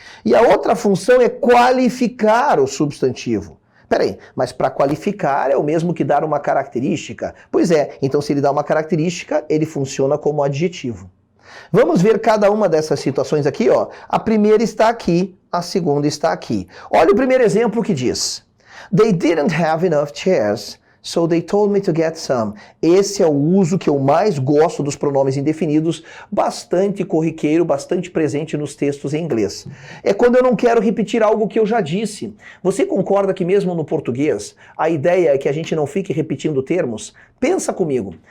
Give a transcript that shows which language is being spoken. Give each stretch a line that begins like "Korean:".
Portuguese: E a outra função é qualificar o substantivo. Peraí, mas para qualificar é o mesmo que dar uma característica? Pois é, então se ele dá uma característica, ele funciona como adjetivo. Vamos ver cada uma dessas situações aqui, ó. A primeira está aqui, a segunda está aqui. Olha o primeiro exemplo que diz:
English: They didn't have enough chairs, so they told me to get some.
Portuguese: Esse é o uso que eu mais gosto dos pronomes indefinidos, bastante corriqueiro, bastante presente nos textos em inglês. É quando eu não quero repetir algo que eu já disse. Você concorda que mesmo no português, a ideia é que a gente não fique repetindo termos? Pensa comigo.